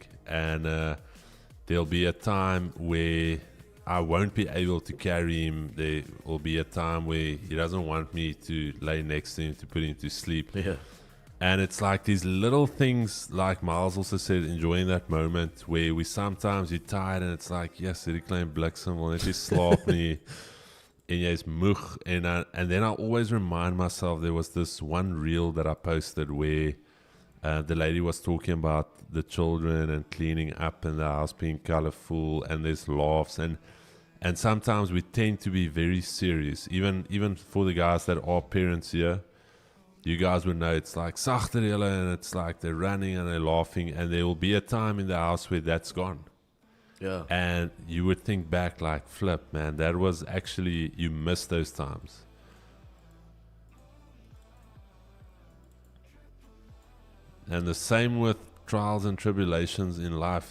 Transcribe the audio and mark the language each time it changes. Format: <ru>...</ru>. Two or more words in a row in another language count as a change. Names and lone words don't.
<en>And there'll be a time where I won't be able to carry him. There will be a time where he doesn't want me to lay next to him to put him to sleep. Yeah. And it's like these little things, like Miles also said, enjoying that moment where we sometimes you're tired and it's like, yes,</en> <af>hierdie klein bliksem wil net nie slaap nie. En jy's moeg.</af> <en>And then I always remind myself, there was this one reel that I posted where the lady was talking about the children and cleaning up and the house being colorful, and there's laughs. And sometimes we tend to be very serious, even for the guys that are parents here. You guys would know it's like</en> <af>sagter julle,</af> <en>and it's like they're running and they're laughing, and there will be a time in the house where that's gone. Yeah. And you would think back like, flip, man, that was actually, you missed those times. And the same with trials and tribulations in life.</en>